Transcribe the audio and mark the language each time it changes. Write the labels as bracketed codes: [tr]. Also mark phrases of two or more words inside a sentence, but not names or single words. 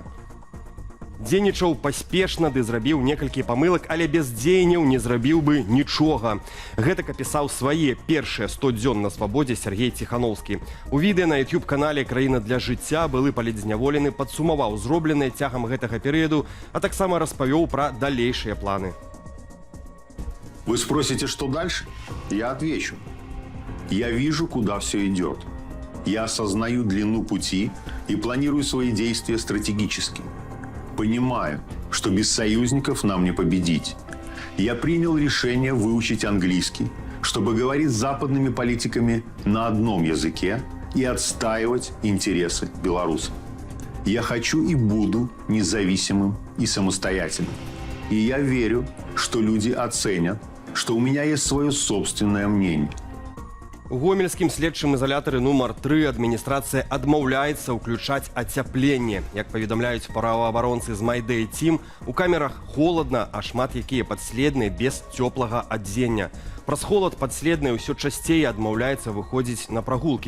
[be] Дзейнічаў паспешна ды зрабіў некалькі памылак, але без дзеянняў не зрабіў бы нічога. Гэтак апісаў свае першыя 100 дзён на свабодзе Сергей Ціхановскі. У відэа на YouTube-канале «Краіна для жыцця» былы палітзняволены падсумаваў зробленае цягам гэтага перыяду, а таксама распавёў пра далейшыя планы. [ru] Вы спросите, что дальше? Я отвечу. Я вижу, куда все идет. Я осознаю длину пути и планирую свои действия стратегически. Понимаю, что без союзников нам не победить. Я принял решение выучить английский, чтобы говорить с западными политиками на одном языке и отстаивать интересы белорусов. Я хочу и буду независимым и самостоятельным. И я верю, что люди оценят, что у меня есть свое собственное мнение. [be] У гомельскім следчым ізалятары нумар 3 адміністрацыя адмаўляецца ўключаць ацяпленне. Як паведамляюць праваабаронцы з Майдэй Тім, у камерах холадна, а шмат якія падследныя без цёплага адзення. Праз холад падследныя ўсё часцей адмаўляецца выходзіць на прагулкі.